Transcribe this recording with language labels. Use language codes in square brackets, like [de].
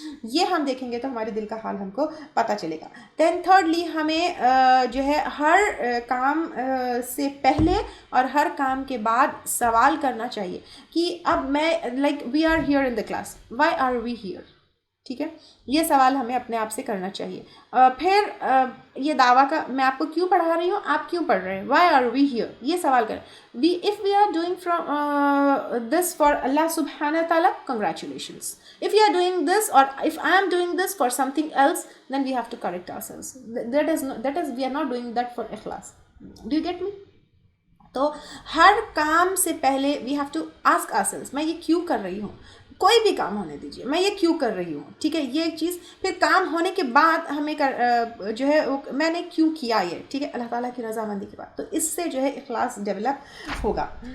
[ur] یہ ہم دیکھیں گے تو ہمارے دل کا حال ہم کو پتہ چلے گا. دین تھرڈلی ہمیں جو ہے ہر کام سے پہلے اور ہر کام کے بعد سوال کرنا چاہیے کہ اب میں [en] Like we are here in the class, why are we here. [ur] ٹھیک ہے، یہ سوال ہمیں اپنے آپ سے کرنا چاہیے. پھر یہ دعویٰ کا میں آپ کو کیوں پڑھا رہی ہوں، آپ کیوں پڑھ رہے ہیں، [en] why are we here, [ur] یہ سوال کریں. [en] if we are doing from this for Allah subhanahu wa ta'ala, congratulations. If you are doing this, or if I am doing this for something else, then we have to correct ourselves. That is we are not doing that for ikhlas. Do you get me? [ur] تو ہر کام سے پہلے [en] we have to ask ourselves [ur] میں یہ کیوں کر رہی ہوں. کوئی بھی کام ہونے دیجیے، میں یہ کیوں کر رہی ہوں. ٹھیک ہے، یہ ایک چیز. پھر کام ہونے کے بعد ہمیں جو ہے میں نے کیوں کیا یہ. ٹھیک ہے، اللہ تعالیٰ کی رضامندی کے بعد، تو اس سے جو ہے اخلاص ڈیولپ ہوگا.